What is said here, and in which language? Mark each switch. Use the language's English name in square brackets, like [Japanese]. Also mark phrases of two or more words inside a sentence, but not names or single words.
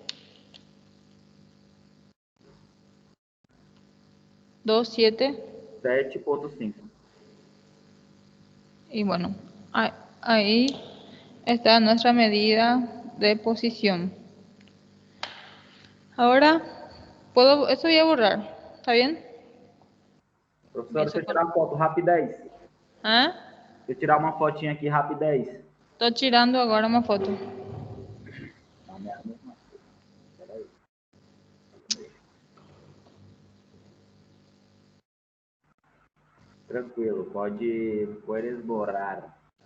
[Spanish] 7,5. Y bueno, ahí está nuestra medida de posición. Ahora, esto voy a borrar, ¿está bien? [Portuguese] Professor, deixa eu tirar uma foto rapidez. ¿Ah? Deixa eu tirar uma fotinha aqui rapidez. [Spanish] Estoy tirando ahora una foto. [Portuguese] Não, não é a mesma coisa. Peraí. [Spanish] Tranquilo, puedes borrar.